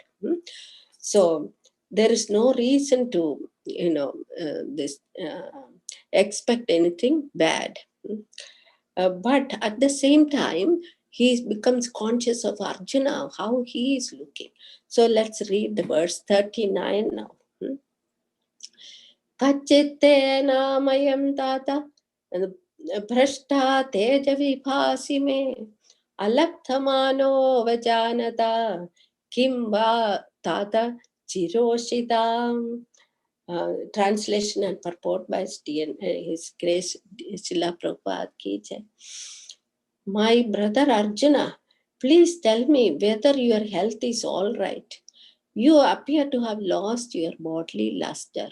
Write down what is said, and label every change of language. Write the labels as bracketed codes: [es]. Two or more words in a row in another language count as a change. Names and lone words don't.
[en] So there is no reason to expect anything bad. But at the same time, he becomes conscious of Arjuna, how he is looking. So let's read the verse 39 now. [sa] कच्चित्ते नामयं तात भ्रष्टतेजा विभासि मे अलप्थमानो वजानता किंवा तात चिरोषिदम्. [en] Translation and purport by His Grace Srila Prabhupada [hi] की जय. [en] My brother Arjuna, please tell me whether your health is all right. You appear to have lost your bodily luster.